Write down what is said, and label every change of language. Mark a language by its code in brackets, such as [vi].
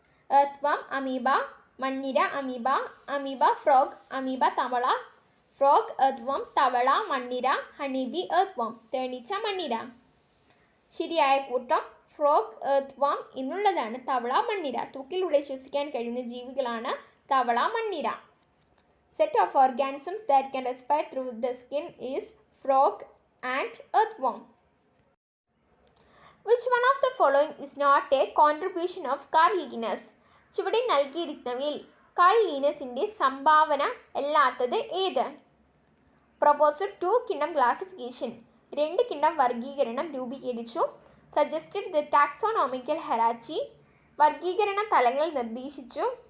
[ml] എർത്ത്വാം, amoeba. മണ്ണിര, amoeba. Amoeba frog, amoeba തവള. Frog, എർത്ത്വാം, തവള, മണ്ണിര. ഹണിബി, എർത്ത്വാം, തേനീച്ച, മണ്ണിര. ശരിയായ കൂട്ടം ഫ്രോഗ്, എർത്ത്വാം എന്നുള്ളതാണ്. തവള, മണ്ണിര. ത്വക്കിലൂടെ ശ്വസിക്കാൻ കഴിയുന്ന ജീവികളാണ് തവള, മണ്ണിര. [en] Set of organisms that can respire through the skin is frog and earthworm. Which one of the following is not a contribution of Carl Linnaeus? [ml] ചുവടെ നൽകിയിരിക്കുന്നവയിൽ കാൾ ലീനസിൻ്റെ സംഭാവന അല്ലാത്തത് ഏത്? [en] proposed 2 Kinnam classification, [ml] 2 കിണ്ണം വർഗീകരണം രൂപീകരിച്ചു. [en] suggested the ടാക്സോണോമിക്കൽ ഹെറാർച്ചി, [ml] വർഗീകരണ തലങ്ങൾ നിർദ്ദേശിച്ചു.